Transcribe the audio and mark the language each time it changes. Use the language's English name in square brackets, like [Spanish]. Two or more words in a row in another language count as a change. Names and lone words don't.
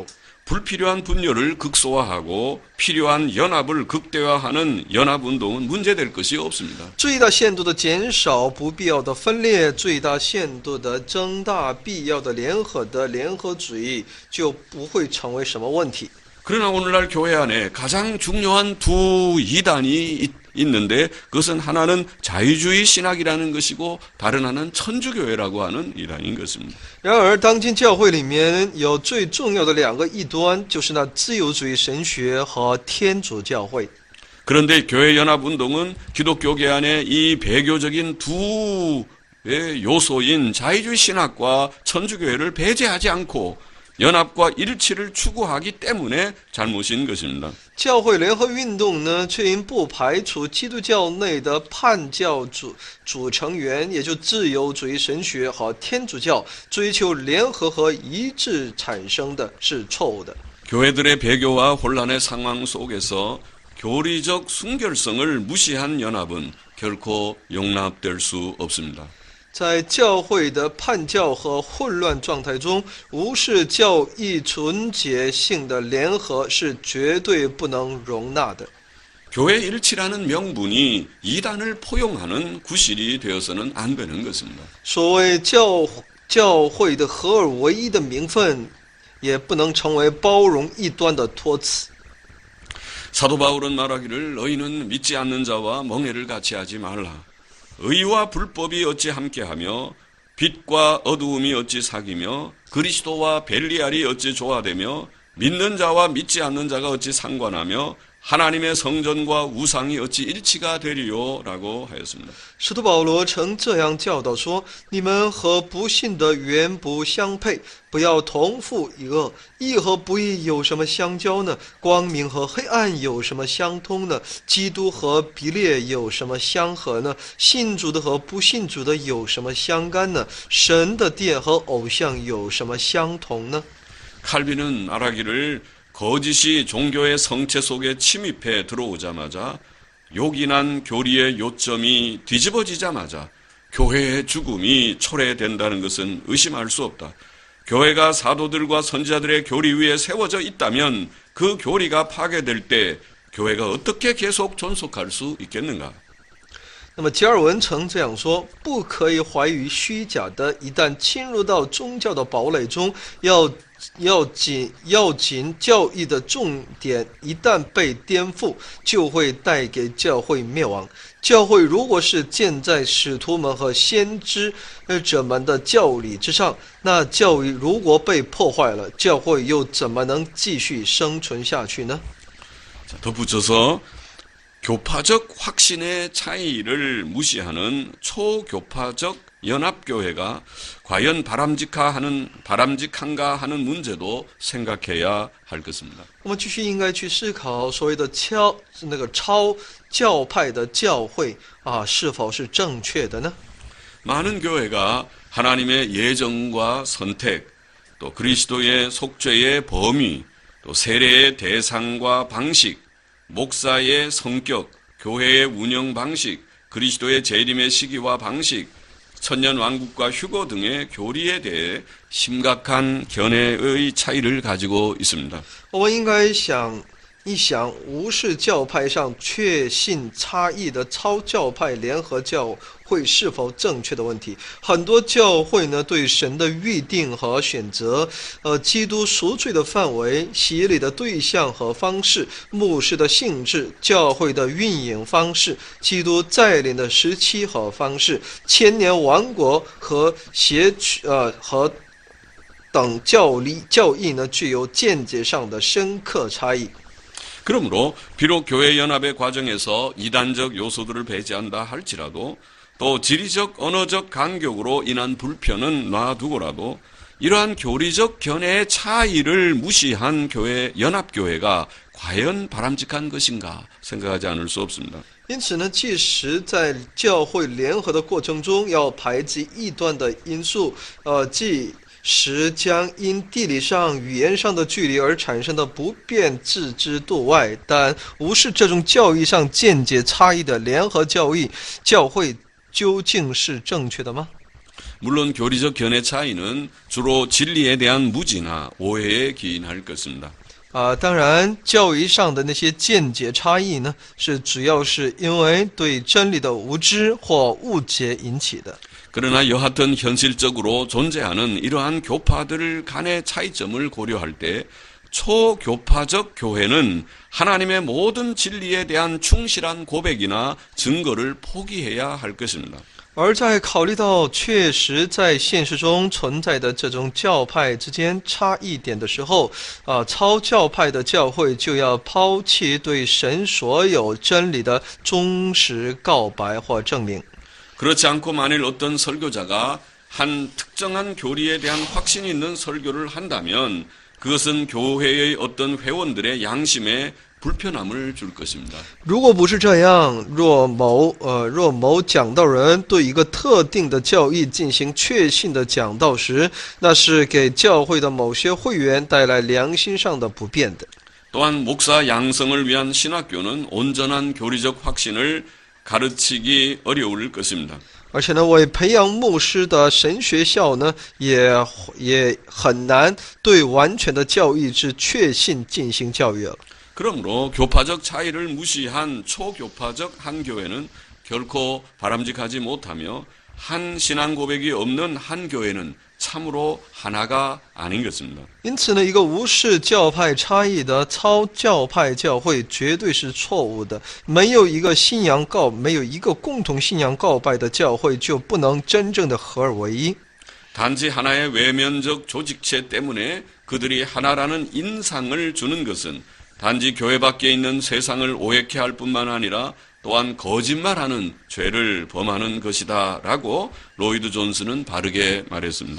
[Korean] 불필요한 분열을 극소화하고 필요한 연합을 극대화하는 연합운동은 문제될 것이 없습니다. [Chinese] 最大限度的减少不必要的分裂，最大限度的增大必要的联合主义，就不会成为什么问题。 [Korean] 그러나 오늘날 교회 안에 가장 중요한 두 이단이 있는데 그것은 하나는 자유주의 신학이라는 것이고 다른 하나는 천주교회라고 하는 이단인 것입니다. [Chinese] 然而，当今教会里面有最重要的两个异端，就是那自由主义神学和天主教会。 [Korean] 그런데 교회 연합 운동은 기독교계 안에 이 배교적인 두 요소인 자유주의 신학과 천주교회를 배제하지 않고 연합과 일치를 추구하기 때문에 잘못인 것입니다. [Chinese] 教会联合运动呢，却因不排除基督教内的叛教主成员，也就自由主义神学和天主教追求联合和一致产生的是错误的。 [Korean] 교회들의 배교와 혼란의 상황 속에서 교리적 순결성을 무시한 연합은 결코 용납될 수 없습니다. [Chinese] 在教会的叛教和混乱状态中，无视教义纯洁性的联合是绝对不能容纳的。 [Korean] 교회 일치라는 명분이 이단을 포용하는 구실이 되어서는 안 되는 것입니다. [Chinese] 所谓教会的合而为一的名分，也不能成为包容异端的托词。 [Korean] 사도 바울은 말하기를 너희는 믿지 않는 자와 멍해를 같이 하지 말라. 의와 불법이 어찌 함께하며 빛과 어두움이 어찌 사귀며 그리스도와 벨리알이 어찌 조화되며 믿는 자와 믿지 않는 자가 어찌 상관하며 하나님의 성전과 우상이 어찌 일치가 되리요 라고 하였습니다. [Chinese] 使徒保罗曾这样教导说：“你们和不信的原不相配，不要同父一轭。义和不义有什么相交呢？光明和黑暗有什么相通呢？基督和比列有什么相合呢？信主的和不信主的有什么相干呢？神的殿和偶像有什么相同呢？” [Korean] 칼빈은 말하기를 거짓이 종교의 성체 속에 침입해 들어오자마자 요긴한 교리의 요점이 뒤집어지자마자 교회의 죽음이 초래된다는 것은 의심할 수 없다. 교회가 사도들과 선지자들의 교리 위에 세워져 있다면 그 교리가 파괴될 때 교회가 어떻게 계속 존속할 수 있겠는가? [Chinese] 那么，加尔文曾这样说：不可以怀疑虚假的，一旦侵入到宗教的堡垒中，要紧教义的重点一旦被颠覆，就会带给教会灭亡。教会如果是建在使徒们和先知者们的教理之上，那教义如果被破坏了，教会又怎么能继续生存下去呢？ [Korean] 덧붙여서 교파적 확신의 차이를 무시하는 초교파적 연합교회가 과연 바람직한가 하는 문제도 생각해야 할 것입니다. [Chinese] 我们继续应该去思考所谓的超教派的教会是否是正确的呢？ [Korean] 많은 교회가 하나님의 예정과 선택, 또 그리스도의 속죄의 범위, 또 세례의 대상과 방식, 목사의 성격, 교회의 운영 방식, 그리스도의 재림의 시기와 방식, 천년 왕국과 휴거 등의 교리에 대해 심각한 견해의 차이를 가지고 있습니다. [Chinese] 我们应该想一想，无视教派上确信差异的超教派联合教会是否正确的问题。很多教会呢，对神的预定和选择，基督赎罪的范围、洗礼的对象和方式、牧师的性质、教会的运营方式、基督再临的时期和方式、千年王国和等教义呢，具有见解上的深刻差异。 [Korean] 그러므로 비록 교회 연합의 과정에서 이단적 요소들을 배제한다 할지라도 또 지리적 언어적 간격으로 인한 불편은 놔두고라도 이러한 교리적 견해의 차이를 무시한 교회 연합교회가 과연 바람직한 것인가 생각하지 않을 수 없습니다. [Chinese] 因此呢，即使在教会联合的过程中，要排挤异端的因素，即使将因地理上、语言上的距离而产生的不便置之度外，但无视这种教义上见解差异的联合教会究竟是正确的吗？ [Korean] 물론 교리적 견해 차이는 주로 진리에 대한 무지나 오해에 기인할 것입니다. [Chinese] 当然，教义上的那些见解差异呢，主要是因为对真理的无知或误解引起的。 [Korean] 그러나 여하튼 현실적으로 존재하는 이러한 교파들 간의 차이점을 고려할 때 초교파적 교회는 하나님의 모든 진리에 대한 충실한 고백이나 증거를 포기해야 할 것입니다. [Chinese] 而在考虑到确实在现实中存在的这种教派之间差异点的时候，超教派的教会就要抛弃对神所有真理的忠实告白或证明。 [Korean] 그렇지 않고 만일 어떤 설교자가 한 특정한 교리에 대한 확신이 있는 설교를 한다면 그것은 교회의 어떤 회원들의 양심에 불편함을 줄 것입니다. [Chinese] 如果不是这样，若某讲道人对一个特定的教义进行确信的讲道时，那是给教会的某些会员带来良心上的不便的。 [Korean] 또한 목사 양성을 위한 신학교는 온전한 교리적 확신을 가르치기 어려울 것입니다. [Chinese] 而且呢，为培养牧师的神学校呢，也很难对完全的教义之确信进行教育了。 [Korean] 그러므로 교파적 차이를 무시한 초교파적 한 교회는 결코 바람직하지 못하며 한 신앙 고백이 없는 한 교회는 참으로 하나가 아닌 것입니다. [Chinese] 因此呢，一个无视教派差异的超教派教会绝对是错误的。没有一个共同信仰告白的教会，就不能真正的合而为一。 [Korean] 단지 하나의 외면적 조직체 때문에 그들이 하나라는 인상을 주는 것은 단지 교회 밖에 있는 세상을 오해케 할 뿐만 아니라 또한 거짓말하는 죄를 범하는 것이다라고 로이드 존스는 바르게 말했습니다.